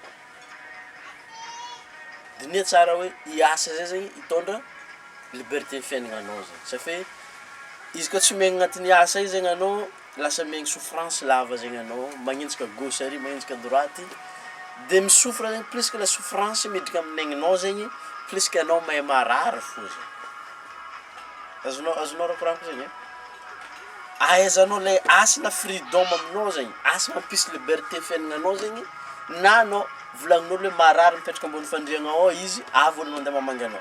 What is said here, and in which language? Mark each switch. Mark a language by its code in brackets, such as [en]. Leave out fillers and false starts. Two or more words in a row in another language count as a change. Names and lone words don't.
[mg] Dinia tsara hoe hiasa zay zegny hitondra liberté fiaignanao zegny. Satria izy koa tsy miaigna agnatin'ny asa io zegny anao lasa miaigna souffrance lava zegny anao, magnenjika gauche ary, magnenjika droite, de misouffre zegny [fr] plus que la souffrance [mg] miditra amin'ny aigninao zegny, [fr] plus que [mg] anao mahay marary fô zegny. Azonao rakorako zegny. Ahaizanao le asa na freedom aminao zegny, asa mampisy liberté fiaignanao zegny, na anao volagninao hoe marary mipetraka ambony fandriagna ao izy, avy olo mandeha mamangy anao.